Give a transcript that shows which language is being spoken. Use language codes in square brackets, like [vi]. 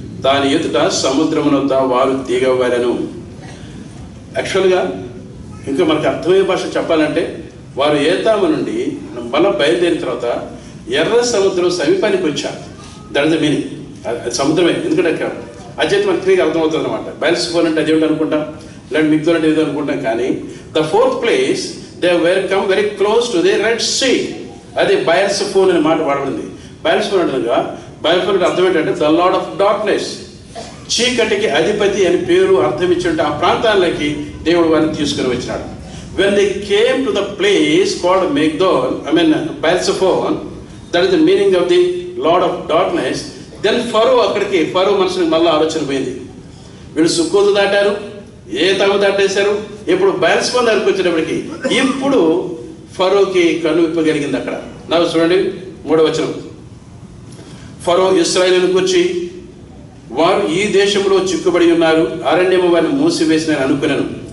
[te] దాని ఎదుట సముద్రమునొద్ద వారు దిగవలెను. యాక్చువల్గా ఇంకా మనకు అర్థమయ్యే భాష చెప్పాలంటే, వారు ఏతాము నుండి మళ్ళీ బయలుదేరిన తర్వాత ఎర్ర సముద్రం సమీపానికి వచ్చారు. [en] That is the meaning. [te] అది సముద్రమే, ఎందుకంటే అజైతే మనకి క్లియర్గా అర్థమవుతుంది అనమాట. బయల్సెఫోన్ అంటే అదేమిటి అనుకుంటాం, లేదంటే మిగ్దోల్ అంటే ఏదో అనుకుంటాం. [en] కానీ the fourth place they were come very close to the Red Sea. [te] అది బయల్సెఫోన్ అనే మాట వాడబడింది. బయల్సెఫోన్ అనగా, బయల్సెఫోన్ అర్థం ఏంటంటే [en] the lord of darkness, [te] చీకటికి అధిపతి అని పేరు అర్థం ఇచ్చి ఆ ప్రాంతాలకి దేవుడు వారిని తీసుకుని వచ్చినాడు. [en] when they came to the place called Migdol, Baalzephon, that is the meaning of the Lord of darkness, then Pharaoh [te] అక్కడికి, ఫరో మనసుకి మళ్ళీ ఆలోచన పోయింది. వీళ్ళు సుక్కోతు దాటారు, ఏతాము దాటేశారు, ఇప్పుడు బయల్సెఫోన్ దగ్గరికి వచ్చేటప్పటికి ఇప్పుడు ఫరోకి కన్ను విప్పగలిగింది. అక్కడ నాకు చూడండి 3వ వచనం. ఫరో ఇశ్రాయేలును కూర్చి, వారు ఈ దేశంలో చిక్కుబడి ఉన్నారు, అరణ్యము వారిని మూసివేసిన అనుకున్నాను.